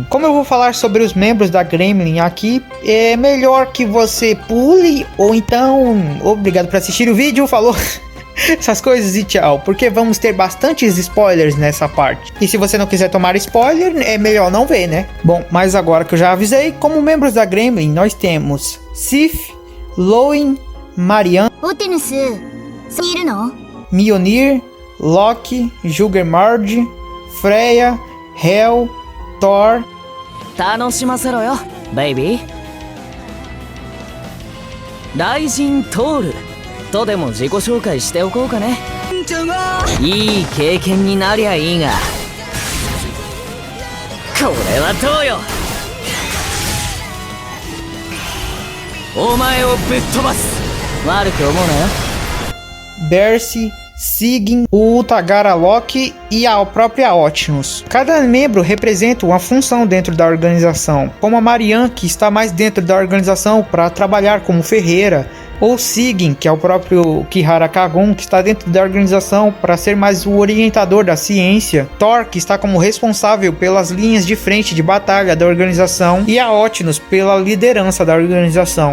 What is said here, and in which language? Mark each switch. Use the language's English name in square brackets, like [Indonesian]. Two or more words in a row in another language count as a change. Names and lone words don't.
[Portuguese] Como eu vou falar sobre os membros da Gremlin aqui, é melhor que você pule, ou então, obrigado por assistir o vídeo, falou! Essas coisas e tchau, porque vamos ter bastantes spoilers nessa parte. E se você não quiser tomar spoiler, é melhor não ver, né? Bom, mas agora que eu já avisei, como membros da Gremlin, nós temos Sif, Loin, Marian, Mjolnir, Loki, Juggernaut, Freya, Hel, Thor. [Japanese] 楽しませろよベイビー雷神トールとでも自己紹介しておこうかね。いい経験になりゃいいが、これはどうよ。お前をぶっ飛ばす。悪く思うなよ。 [Portuguese] Bercy, Sigyn, o Tagaralok e a própria Optimus. Cada membro representa uma função dentro da organização, como a Marianne, que está mais dentro da organização para trabalhar como ferreira, ou Sigyn, que é o próprio Kihara Kagon, que está dentro da organização para ser mais o orientador da ciência, Thor, que está como responsável pelas linhas de frente de batalha da organização, e a Optimus pela liderança da organização.